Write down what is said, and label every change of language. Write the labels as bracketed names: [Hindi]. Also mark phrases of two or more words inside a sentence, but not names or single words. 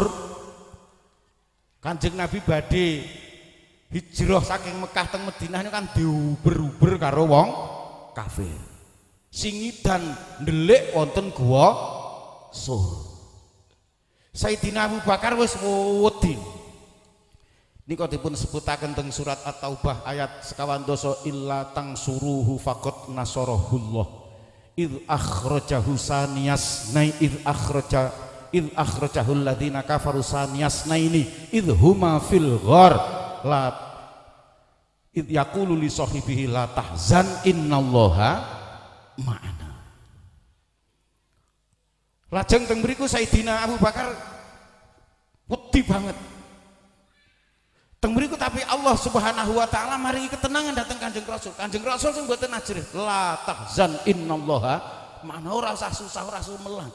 [Javanese] Kanjeng Nabi badhe hijrah saking Mekah teng Madinah niku kan diuber-uber karo wong kafir. Singidan ndelik wonten Guwa Sur. Sayyidina Abu Bakar wis wedi. Nika dipun sebutaken teng surat At-Taubah ayat 12 [Arabic] إلا تنصروه فقد نصره الله إذ أخرجه ثاني اثنين إذ أخرجه الذين كفروا ثاني اثنين إذ هما في الغار لا إذ يقول لصاحبه لا تحزن إن الله معنا. [Javanese] Lajeng teng mriku Sayyidina Abu Bakar wedi banget. Teng mriku tapi [Arabic] الله سبحانه وتعالى [Javanese] maringi ketenangan dateng Kanjeng Rasul. Kanjeng Rasul sing mboten ajrih, [Arabic] لا تحزن إن الله معنا, [Javanese] ora usah susah, ora usah melang.